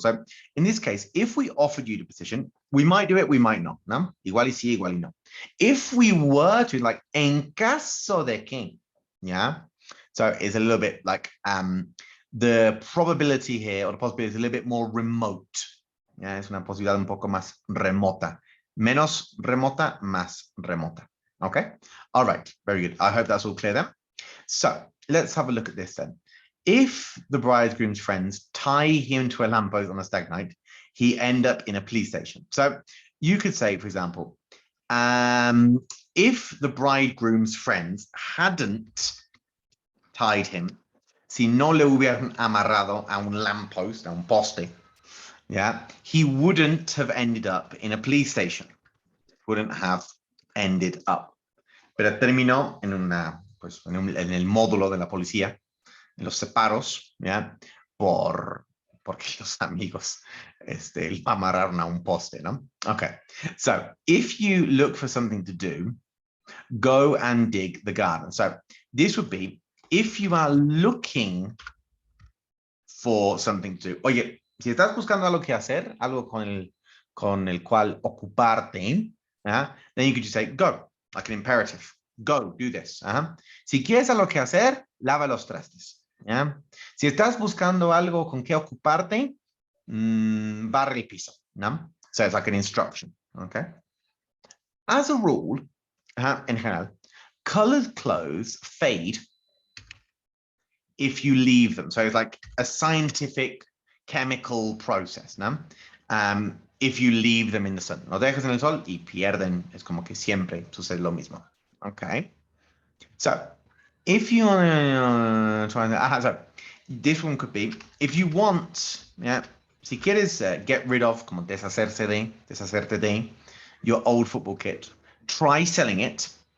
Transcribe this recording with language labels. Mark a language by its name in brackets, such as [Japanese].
[English] So in this case, if we offered you the position, we might do it, we might not, no? Igual y sí, igual y no. If we were to, like, en caso de que, yeah? So it's a little bit like the probability here, or the possibility is a little bit more remote. [Spanish] Yeah, es una posibilidad un poco más remota. Menos remota, más remota. Okay? [English] All right, very good. I hope that's all clear then. So let's have a look at this then. If the bridegroom's friends tie him to a lamppost on a stag night, he end up in a police station. So you could say, for example, if the bridegroom's friends hadn't tied him, si no le hubieran amarrado a un lamppost, a un poste, yeah, he wouldn't have ended up in a police station. Wouldn't have ended up. [Spanish] Pero terminó en en el módulo de la policía, en los separos, ¿ya? Porque los amigos lo amarraron a un poste, ¿no? [English] Okay, so if you look for something to do, go and dig the garden. So this would be, if you are looking for something to do. Oye, si estás buscando algo que hacer, algo con el cual ocuparte, then you could just say, go, like an imperative. Go, do this. [Spanish] Si quieres algo que hacer, lava los trastes. ¿Ya? Si estás buscando algo con que ocuparte, barre el piso, ¿no? [English] So it's like an instruction, okay? As a rule, in general, colored clothes fade if you leave them. So it's like a scientific chemical process, ¿no? If you leave them in the sun. [Spanish] Lo dejas en el sol y pierden. Es como que siempre sucede lo mismo. [English] Okay? So, if you want to try so this one could be, if you want, yeah, si quieres get rid of, como deshacerte de your old football kit, try selling it.